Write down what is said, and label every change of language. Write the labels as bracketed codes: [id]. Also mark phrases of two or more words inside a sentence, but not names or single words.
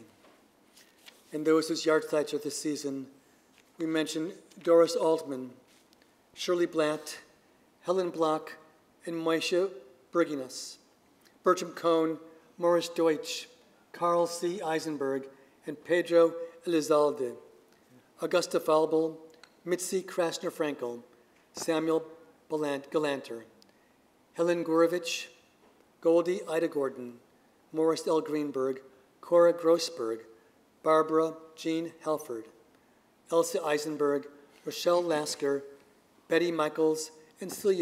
[en] And those whose yahrzeits are this season, we mention Doris Altman, Shirley Blatt, Helen Block, and Moishe Berginas, Bertram Cohn, Morris Deutsch, Carl C. Eisenberg, and Pedro Elizalde, Augusta Falbel, Mitzi Krasner-Frankel, Samuel Galanter, Helen Gurovich, Goldie Ida Gordon, Morris L. Greenberg, Cora Grossberg, Barbara Jean Halford, Elsa Eisenberg, Rochelle Lasker, Betty Michaels, and Celia